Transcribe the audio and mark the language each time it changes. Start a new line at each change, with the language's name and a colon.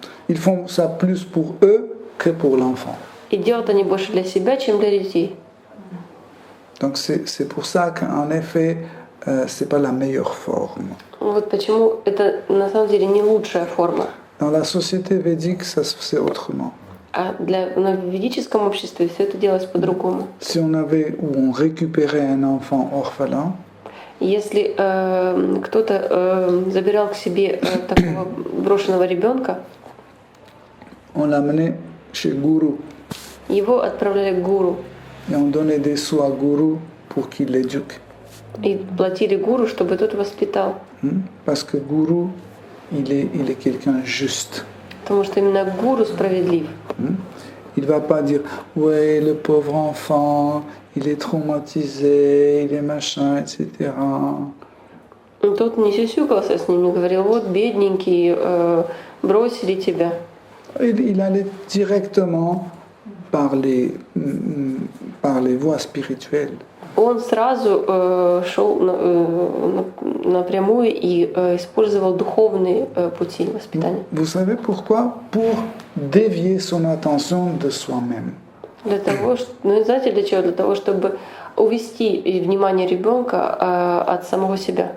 French: Ils font ça plus pour eux que pour l'enfant.
Russian: И делают они больше для себя, чем для детей.
French: Donc c'est pour ça qu'en effet, c'est pas la meilleure forme.
Russian: Вот почему это на самом деле не лучшая форма.
French: Dans la société védique, ça se faisait autrement.
Russian: А в ведическом обществе все это делалось по-другому.
French: Si on avait ou on récupérait un enfant orphelin,
Russian: Если кто-то забирал к себе такого брошенного ребенка,
French: on l'amenait chez Guru
Russian: его отправляли к гуру
French: et on donnait des sous à Guru pour qu'il l'éduque.
Russian: и платили гуру, чтобы тот воспитал.
French: Parce que Guru, il est quelqu'un juste.
Russian: Потому что именно гуру справедлив.
French: Il ne va pas dire « Ouais, le pauvre enfant, il est traumatisé, il est machin, etc. »
Russian: Тот не сюсюкался с ним, не говорил: вот бедненький, бросили тебя.
French: Il allait directement par les voies spirituelles.
Russian: он сразу шел напрямую и использовал духовные пути воспитания.
French: Vous savez pourquoi? Pour dévier son attention de soi-même.
Russian: Для того, знаете для чего? Для того, чтобы увести внимание ребенка от самого себя.